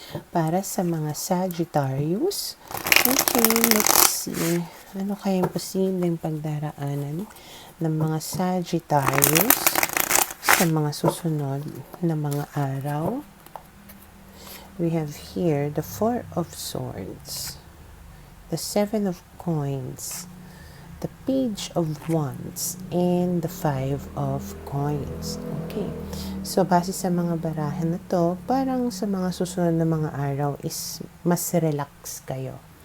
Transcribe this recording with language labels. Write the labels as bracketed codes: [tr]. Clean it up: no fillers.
[tl] Para sa mga Sagittarius, [en] okay, let's see. [tl] Ano kaya yung posibleng pagdaraanan ng mga Sagittarius sa mga susunod na mga araw? [en] We have here the Four of Swords, the Seven of Coins, the Page of Wands, and the Five of Coins. Okay. [tl] So, base sa mga barahan na to, parang sa mga susunod na mga araw is mas relax kayo.